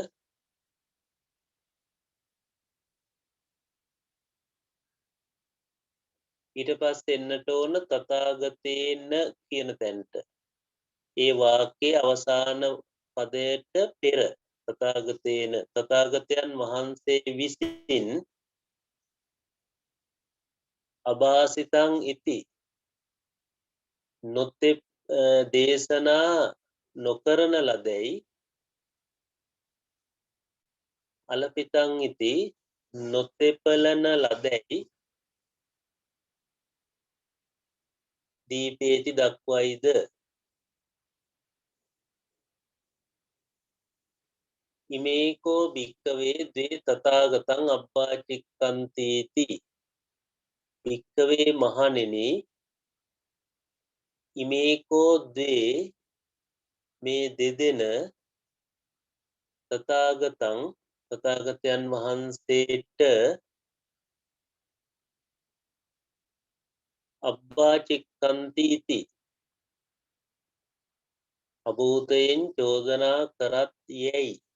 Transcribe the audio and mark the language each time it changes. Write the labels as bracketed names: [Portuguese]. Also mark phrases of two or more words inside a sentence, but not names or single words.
[Sinhala] ඊට පස්සේ එන්නට ඕන තථාගතේන කියන තැනට ඒ වාක්‍යයේ අවසාන පදයට පෙර තථාගතේන තථාගතයන් වහන්සේ විසින් [Pali] අභාසිතං ඉති [Sinhala] නොතෙප් දේශනා නොකරන ලදැයි [Pali] අලපිතං ඉති [Sinhala] නොතෙපලන ලදැයි [Pali] දීපේති දක්වයිද ඉමේකෝ භික්කවේ ද්වේ තථාගතං අබ්බාචික්කන්තේති භික්කවේ මහණෙනි ඉමේකෝ ද්වේ [Sinhala] මේ දෙදෙන තථාගතං තථාගතයන් වහන්සේට අබ්බාචික්කන්තීති අභූතයෙන් චෝදනා කරත් යැයි